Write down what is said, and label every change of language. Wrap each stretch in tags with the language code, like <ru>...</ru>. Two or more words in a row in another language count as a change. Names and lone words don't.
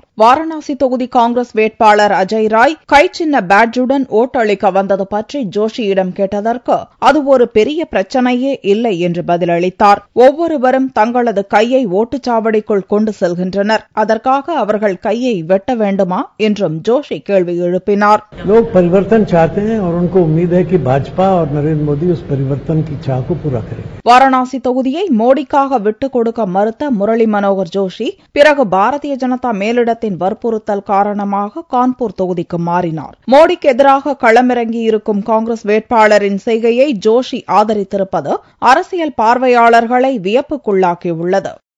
<ta>வாரணாசி தொகுதி காங்கிரஸ் வேட்பாளர் அஜய் ராய் கை சின்ன பேட்ஜுடன் ஓட்டளிக்க வந்தது பற்றி ஜோஷியிடம் கேட்டதற்கு அது ஒரு பெரிய பிரச்சனையே இல்லை என்று பதிலளித்தார். ஒவ்வொருவரும் தங்களது கையை ஓட்டுச்சாவடிக்குள் கொண்டு செல்கின்றனர். அதற்காக அவர்கள் கையை வெட்ட வேண்டுமா என்றும் ஜோஷி கேள்வி எழுப்பினார்.</ta> <hi>लोग परिवर्तन चाहते हैं और उनको उम्मीद है कि भाजपा और नरेंद्र मोदी उस परिवर्तन की चाह को पूरा करेंगे.</hi> <ta>வாரணாசி தொகுதியை மோடிக்காக விட்டுக் கொடுக்க மறுத்த முரளி மனோகர் ஜோஷி பிறகு பாரதிய ஜனதா மேலிடத்தின் வற்புறுத்தல் காரணமாக கான்பூர் தொகுதிக்கு மாறினார். மோடிக்கு எதிராக களமிறங்கியிருக்கும் காங்கிரஸ் வேட்பாளரின் செய்கையை ஜோஷி ஆதரித்திருப்பது அரசியல் பார்வையாளர்களை வியப்புக்குள்ளாக்கியுள்ளது.</ta>